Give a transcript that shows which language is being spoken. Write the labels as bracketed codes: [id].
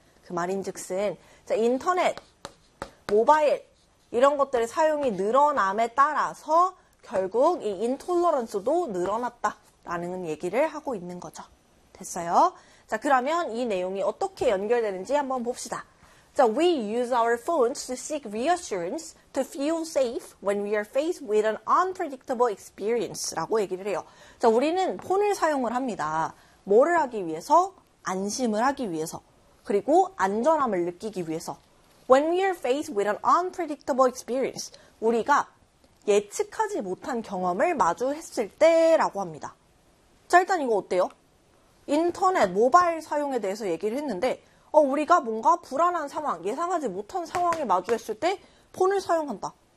[ko] 그 말인즉슨 자, 인터넷, 모바일 이런 것들의 사용이 늘어남에 따라서 결국 이 인톨러런스도 늘어났다라는 얘기를 하고 있는 거죠. 됐어요? 자, 그러면 이 내용이 어떻게 연결되는지 한번 봅시다. [en] 자, we use our phones to seek reassurance to feel safe when we are faced with an unpredictable experience [ko] 라고 얘기를 해요. 자, 우리는 폰을 사용을 합니다. 뭐를 하기 위해서? 안심을 하기 위해서. 그리고 안전함을 느끼기 위해서. [en] When we are faced with an unpredictable experience. [ko] 우리가 예측하지 못한 경험을 마주했을 때라고 합니다. 자, 일단 이거 어때요? 인터넷, 모바일 사용에 대해서 얘기를 했는데 우리가 뭔가 불안한 상황, 예상하지 못한 상황에 마주했을 때 폰을 사용한다.